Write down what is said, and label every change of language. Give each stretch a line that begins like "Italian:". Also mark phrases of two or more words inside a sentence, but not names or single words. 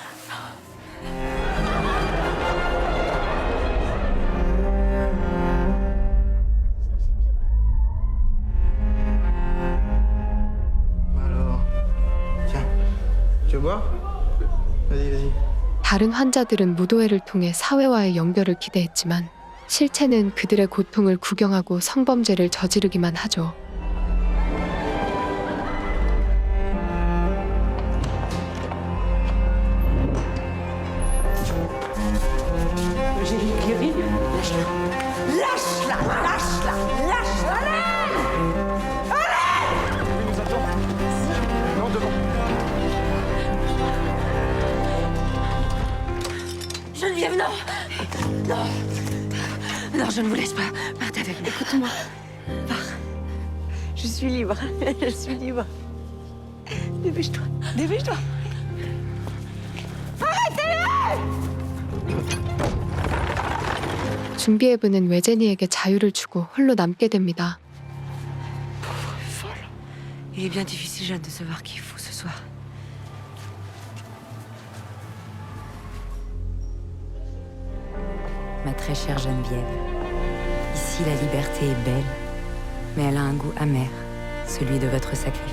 French: Alors, tiens, tu veux boire? Vas-y, vas-y.
Korean: 다른 환자들은 무도회를 통해 사회와의 연결을 기대했지만 실체는 그들의 고통을 구경하고 성범죄를 저지르기만 하죠.
French: Lâche-la, lâche-la, lâche-la, Geneviève, non. Non. Non, je ne vous laisse pas. Partez avec moi. Écoute-moi. Pars. Je suis libre. Je suis libre. Dépêche-toi. Dépêche-toi.
Korean: 준비회부는 외제니에게 자유를 주고 홀로 남게 됩니다.
French: Folle. Il est bien difficile, Jeanne, de savoir qui est fou ce soir. Ma très chère Geneviève, ici la liberté est belle, mais elle a un goût amer, celui de votre sacrifice.